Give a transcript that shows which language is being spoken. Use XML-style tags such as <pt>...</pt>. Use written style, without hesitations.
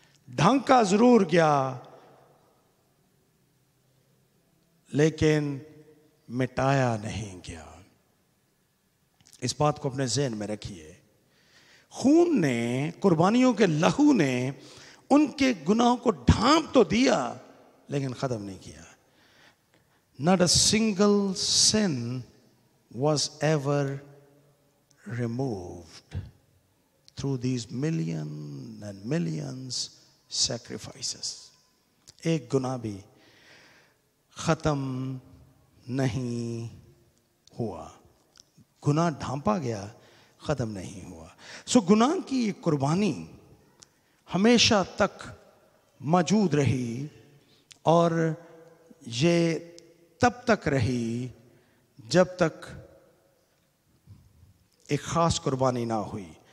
<hi>ढांका जरूर गया लेकिन मिटाया नहीं गया। इस बात को अपने ज़हन में रखिए। खून ने, कुर्बानियों के लहू ने उनके गुनाहों को ढांप तो दिया लेकिन खत्म नहीं किया।</hi> <en>Not a single sin was ever removed through these millions and millions sacrifices.</en> <hi>एक गुनाह भी खत्म नहीं हुआ। गुनाह ढांपा गया, खत्म नहीं हुआ। सो गुनाह की ये कुर्बानी हमेशा तक मौजूद रही और ये तब तक रही जब तक एक खास कुर्बानी ना हुई।</hi>